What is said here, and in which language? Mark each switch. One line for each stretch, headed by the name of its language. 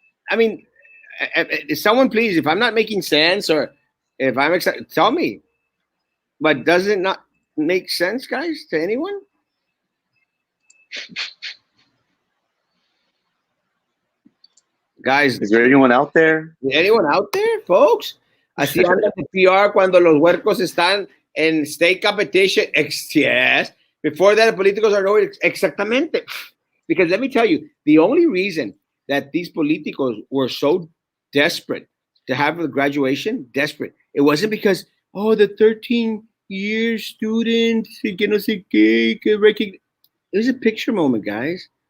English: I mean, someone please, if I'm not making sense or if I'm excited, tell me. But does it not make sense, guys, to anyone? Guys, is there anyone out there? Anyone out there, folks?
Spanish: Así anda el PR cuando los huercos están en
English: state competition. Yes. Before that, the politicos are nowhere. Exactamente. Because let me tell you, the only reason that these politicos were so desperate to have the graduation, it wasn't because, the 13-year student,
Spanish: que no sé qué,
English: it was a picture moment, guys.